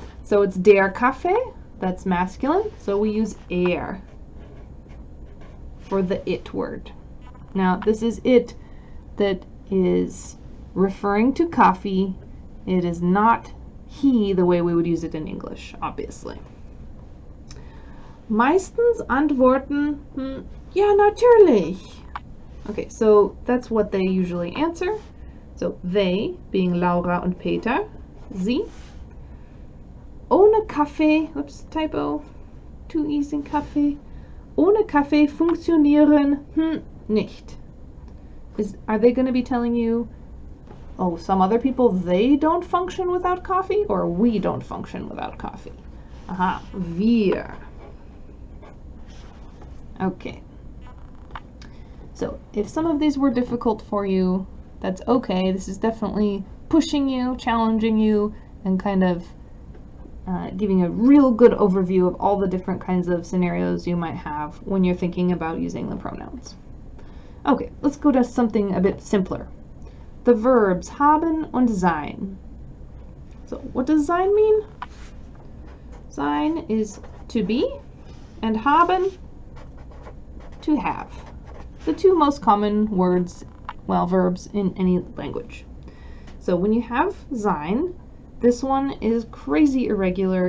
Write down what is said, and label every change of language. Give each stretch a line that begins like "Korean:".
English: So it's der Kaffee, that's masculine. So we use er for the it word. Now this is it that is referring to coffee. It is not he the way we would use it in English, obviously.
German: Meistens antworten, ja, natürlich.
English: Okay, so that's what they usually answer. So they, being Laura und Peter, sie.
German: Ohne Kaffee,
English: oops, typo, 2 E's in Kaffee.
German: Ohne Kaffee funktionieren nicht.
English: Are they going to be telling you, oh, some other people, they don't function without coffee, or we don't function without coffee? Aha, wir. Okay. So if some of these were difficult for you, that's okay. This is definitely pushing you, challenging you, and kind of giving a real good overview of all the different kinds of scenarios you might have when you're thinking about using the pronouns. Okay, let's go to something a bit simpler. The verbs haben und sein. So what does sein mean? Sein is to be, and haben, to have. The two most common words, well, verbs in any language. So when you have sein, this one is crazy irregular.